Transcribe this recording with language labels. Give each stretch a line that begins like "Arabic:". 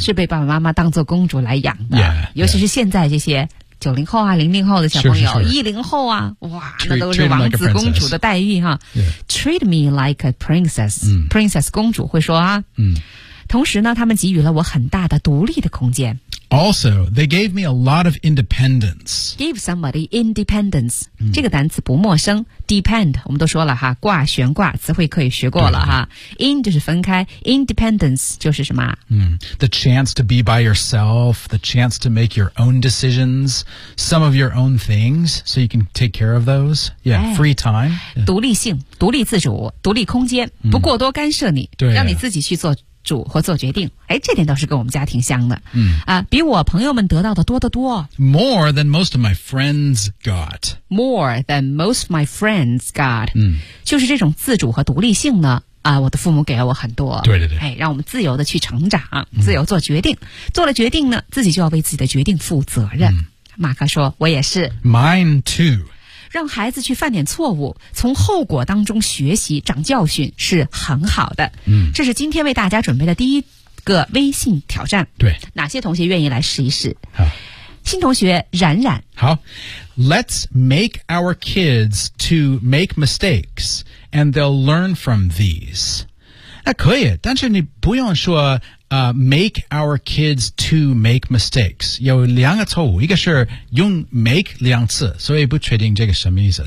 Chinese: 是被爸爸妈妈当作公主来养的
English: yeah, yeah.
Chinese: 尤其是现在这些90后啊00后的小朋友 ,10 后啊哇那都是王子公主的待遇哈、
English: yeah. Treat me like a princess,、
Chinese: 嗯、 princess 公主会说啊、嗯、同时呢他们给予了我很大的独立的空间。
English: Also, they gave me a lot of independence. Give somebody independence.、
Chinese: Mm. 这个单词不陌生 Depend, 我们都说了哈挂悬挂词汇可以学过了哈 In 就是分开 Independence 就是什么、 mm.
English: The chance to be by yourself, the chance to make your own decisions, some of your own things, so you can take care of those. Yeah,、哎、free time.、Yeah.
Chinese: 独立性独立自主独立空间、mm. 不过多干涉你对、啊、让你自己去做主或做决定哎，这点倒是跟我们家挺像的、嗯啊、比我朋友们得到的多得多
English: More than most of my friends got More than most of my friends got、
Chinese: 嗯、就是这种自主和独立性呢啊，我的父母给了我很多对对对、哎、让我们自由的去成长自由做决定、嗯、做了决定呢自己就要为自己的决定负责任、嗯、马克说我也是
English: Mine too
Chinese: 让孩子去犯点错误从后果当中学习长教训是很好的、嗯、这是今天为大家准备的第一个微信挑战对哪些同学愿意来试一试好新同学冉冉
English: 好 Let's make our kids to make mistakes and they'll learn from these
Chinese: 那可以但是你不用说
English: make our kids to make mistakes.
Chinese: 有两个错误一个是用 make 两次所以不确定这个什么意思。